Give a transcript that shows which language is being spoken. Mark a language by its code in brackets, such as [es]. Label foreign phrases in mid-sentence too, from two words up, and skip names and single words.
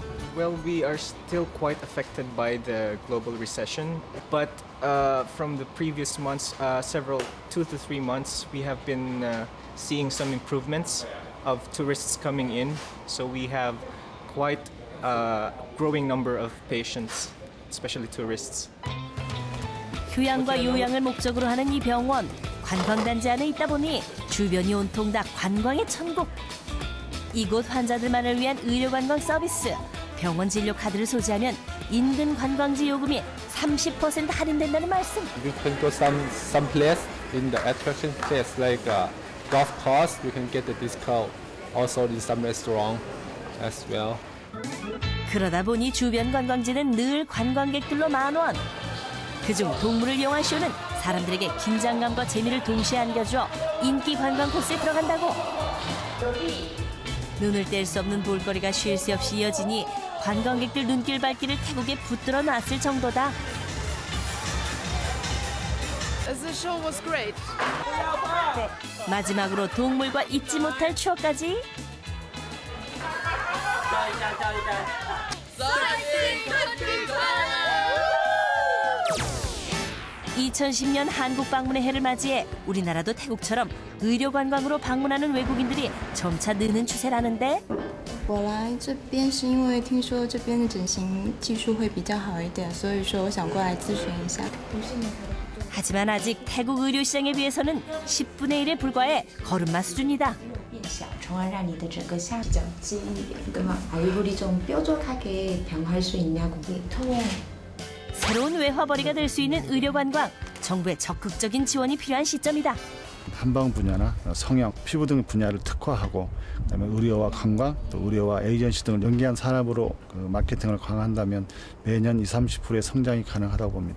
[en] Well, we are still quite affected by the global recession, but from the previous months, 2 to 3 months, we have been seeing some improvements of tourists coming in. So we have quite a growing number of patients, especially tourists. [ko] 휴양과 요양을 목적으로 하는 이 병원, 관광단지 안에 있다 보니 주변이 온통 다 관광의 천국. 이곳 환자들만을 위한 의료관광 서비스. 병원 진료 카드를 소지하면 인근 관광지 요금이 30% 할인된다는 말씀. [en] You can go some place in the attraction place like golf course. You can get the discount. Also in some restaurant as well. [ko] 그러다 보니 주변 관광지는 늘 관광객들로 만원. 그중 동물을 이용한 쇼는 사람들에게 긴장감과 재미를 동시에 안겨주어 인기 관광 코스에 들어간다고. 눈을 뗄 수 없는 볼거리가 쉴 새 없이 이어지니 관광객들 눈길 발길을 태국에 붙들어 놨을 정도다. [en] The show was great. [ko] 마지막으로 동물과 잊지 못할 추억까지. 2010년 한국 방문의 해를 맞이해 우리나라도 태국처럼 의료 관광으로 방문하는 외국인들이 점차 느는 추세라는데. [zh] 我来这边是因为听说这边的整形技术会比较好一点，所以说我想过来咨询一下。 [ko] 하지만 아직 태국 의료 시장에 비해서는 10분의 1에 불과해 걸음마 수준이다. [zh] 变小，从而让你的整个下比较尖一点，对吗？ [ko] 얼굴이 좀 뾰족하게 변할 수 있냐고. 통. 새로운 외화벌이가 될 수 있는 의료 관광. 정부의 적극적인 지원이 필요한 시점이다. 한방 분야나 성형, 피부 등 분야를 특화하고 그다음에 의료와 관광, 또 의료와 에이전시 등을 연계한 산업으로 마케팅을 강화한다면 매년 20-30%의 성장이 가능하다고 봅니다.